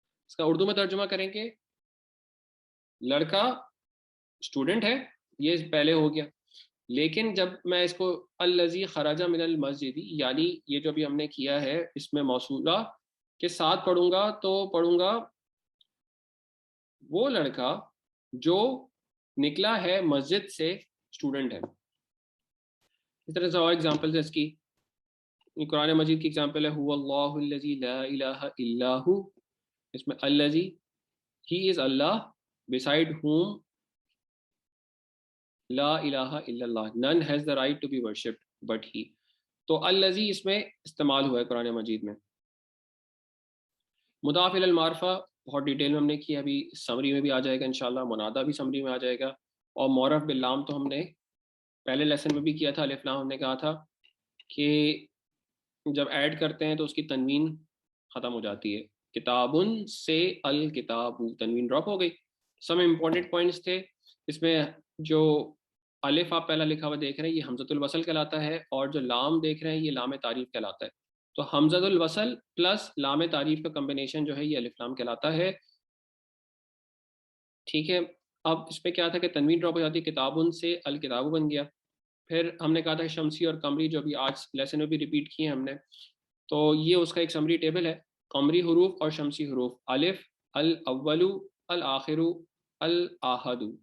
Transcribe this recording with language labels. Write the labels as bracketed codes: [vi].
[ur] اس کا اردو میں ترجمہ کریں گے لڑکا اسٹوڈنٹ ہے، یہ پہلے ہو گیا، لیکن جب میں اس کو [ar] الذی خرج من المسجد [ur] یعنی یہ جو بھی ہم نے کیا ہے اس میں موصولہ کے ساتھ پڑھوں گا تو پڑھوں گا وہ لڑکا جو نکلا ہے مسجد سے، اسٹوڈنٹ ہے. اس طرح سے اور ایگزامپل ہے اس کی. قرآن مجید کی ایگزامپل ہے [ar] هو اللہ الذی لا الہ الا ہو. [ur] اس میں الذی ہی از اللہ [en] beside whom [ar] لا الہ الا اللہ [en] none has the right to be worshipped but he. [ur] تو الذی اس میں استعمال ہوا ہے قرآن مجید میں. مضاف الی المعرفہ بہت ڈیٹیل میں ہم نے کی، ابھی سمری میں بھی آ جائے گا انشاءاللہ، منادہ بھی سمری میں آ جائے گا. اور معرف باللام تو ہم نے پہلے لیسن میں بھی کیا تھا، الف لام ہم نے کہا تھا کہ جب ایڈ کرتے ہیں تو اس کی تنوین ختم ہو جاتی ہے. کتابن سے الکتاب، تنوین ڈراپ ہو گئی. سم امپورٹنٹ پوائنٹس تھے اس میں. جو الف آپ پہلا لکھا ہوا دیکھ رہے ہیں یہ حمزۃ الوصل کہلاتا ہے، اور جو لام دیکھ رہے ہیں یہ لام تعریف کہلاتا ہے. تو حمزۃ الوصل پلس لام تعریف کا کمبینیشن جو ہے یہ الف لام کہلاتا ہے. ٹھیک ہے. اب اس میں کیا تھا کہ تنوین ڈراپ ہو جاتی ہے، کتابن سے الکتاب بن گیا. پھر ہم نے کہا تھا شمسی اور قمری جو بھی آج لیسن میں بھی ریپیٹ کیے ہیں ہم نے، تو یہ اس کا ایک سمری ٹیبل ہے. قمری حروف اور شمسی حروف، [ar] الف الاول الآخر الاحد.